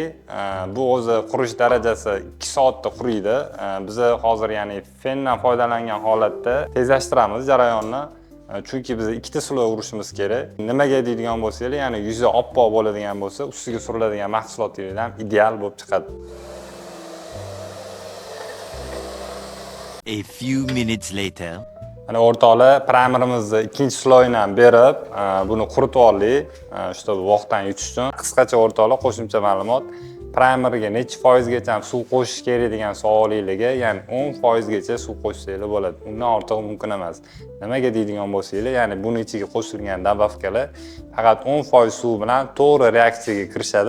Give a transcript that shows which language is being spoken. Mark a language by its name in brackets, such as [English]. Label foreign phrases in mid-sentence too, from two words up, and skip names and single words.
[Uzbek] Bu o'zi qurish darajasi 2 soatda quriydi. Biz hozir, ya'ni fendan foydalangan holatda tezlashtiramiz jarayonni. Chunki biz ikkita sloy urishimiz kerak. Nimaga deydigan bo'lsanglar, ya'ni yuzi oppoq bo'ladigan bo'lsa, ustiga suriladigan mahsulotlar ham ideal bo'lib chiqadi. [English] A few minutes later. [Uzbek] Mana o'rtoqlar, primerimizni ikkinchi sloyini ham berib, buni quritib oldik. Shu vaqtdan yutish uchun. Qisqacha o'rtoqlar, qo'shimcha ma'lumot. Primerga necha foizgacha suv qo'shish kerak degan savolingizga, ya'ni 10% gacha suv qo'shsanglar bo'ladi. Undan ortiq mumkin emas. Nimaga deydigan bo'lsanglar, ya'ni buning ichiga qo'shilgan dabavkalar faqat 10% suv bilan to'g'ri reaksiyaga kirishadi.